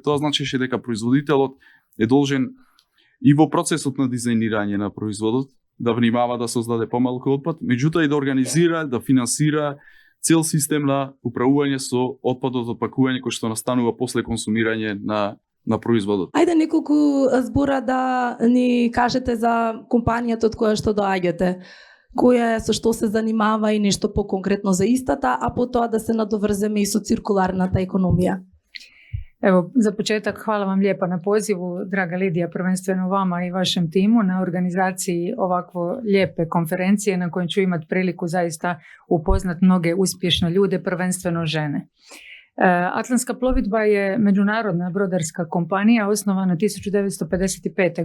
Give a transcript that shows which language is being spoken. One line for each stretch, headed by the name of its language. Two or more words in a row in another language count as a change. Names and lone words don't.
Macedonian: Тоа значеше дека производителот е должен и во процесот на дизајнирање на производот да внимава да создаде помалку отпад, меѓутоа и да организира, да финансира цел систем на управување со отпадот од пакување кој што настанува после консумирање на производот. Ајде неколку збора да ни кажете за компанијата од која што доаѓате. Која е, со што се занимава и нешто поконкретно за истата, а потоа да се надоврземе и со циркуларната економија.
Croatian: Evo, za početak hvala vam lijepa na pozivu, draga Lidija, prvenstveno vama i vašem timu na organizaciji ovakvo lijepe konferencije na kojoj ću imati priliku zaista upoznat mnoge uspješne ljude, prvenstveno žene. Atlantska plovidba je međunarodna brodarska kompanija osnovana 1955.